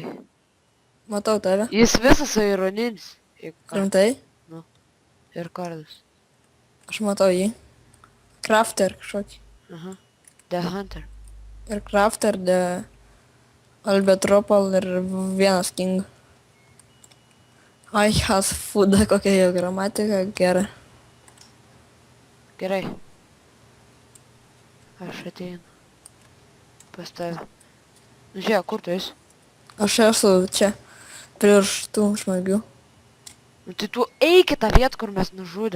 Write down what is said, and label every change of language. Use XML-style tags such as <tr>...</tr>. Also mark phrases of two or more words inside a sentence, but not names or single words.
<lt>Matau tave. Jis visas ironinis. Rimtai? Ir kardas. Aš matau jį. Crafter kažkokį. Aha. The Hunter. Ir Crafter, The Albetropal ir vienas King.</lt> <en>I has food,</en> <lt>kokia jo gramatika gera. Gerai. Aš ateinu. Pas tave. Nu žiūrėk, kur tu esi? Aš esu čia, prieš tų žmogių. Nu tai tu eik į tą vietą, kur mes nužudėm.</lt>